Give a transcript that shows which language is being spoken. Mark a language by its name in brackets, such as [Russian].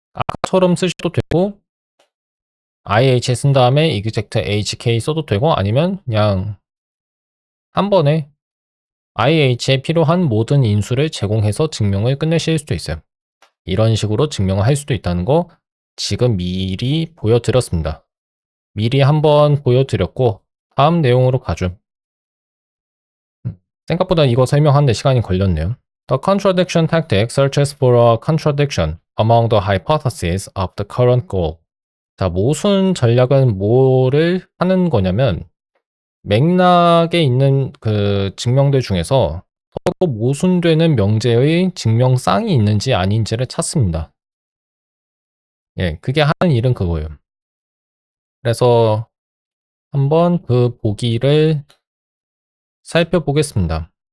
[Korean] 아까처럼 쓰셔도 되고 IH 쓴 다음에 exact HK 써도 되고 아니면 그냥 한 번에 IH에 필요한 모든 인수를 제공해서 증명을 끝내실 수도 있어요. 이런 식으로 증명을 할 수도 있다는 거 지금 미리 보여드렸습니다. 미리 한번 보여드렸고 다음 내용으로 가죠. 생각보다 이거 설명하는데 시간이 걸렸네요. [English] The contradiction tactic searches for a contradiction among the hypotheses of the current goal. [Korean] 자, 모순 전략은 뭐를 하는 거냐면 맥락에 있는 그 증명들 중에서 서로 모순되는 명제의 증명쌍이 있는지 아닌지를 찾습니다. 그게 하는 일은 그거예요. 그래서 한번 그 보기를 살펴보겠습니다.